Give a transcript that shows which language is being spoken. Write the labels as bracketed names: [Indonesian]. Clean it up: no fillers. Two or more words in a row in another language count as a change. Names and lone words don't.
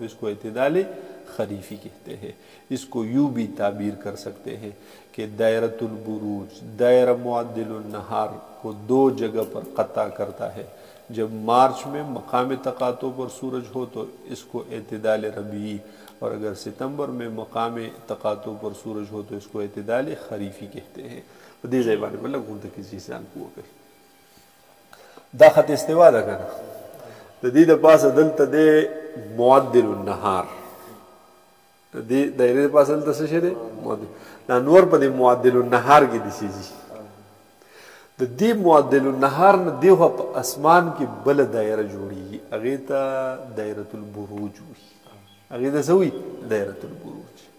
[Urdu] اس کو اعتدال خریفی کہتے ہیں اس کو یوں بھی تعبیر کر سکتے ہیں کہ دائرۃ البروج دائرہ معدل النہار کو 2 جگہ پر قطع کرتا ہے جب مارچ میں مقام تقاطع پر سورج ہو تو اس کو اعتدال ربیعی اور اگر ستمبر میں مقام تقاطع پر سورج ہو تو اس کو اعتدال خریفی کہتے ہیں [Pashto] دې ځای باندې بل کوم ته کیږي ځان پوه کوي دا خط استوا ده کنه د دې د پاسه دلته د معدل النهار د دې دایره د پاسه دلته څه شي دی معدل دا نور په دې معدل النهار کې دي شي د دې معدل النهار نه دیغه په اسمان کې بل دایره جوړیږي هغه ته دایره البروج وي هغه ته سوي دایره البروج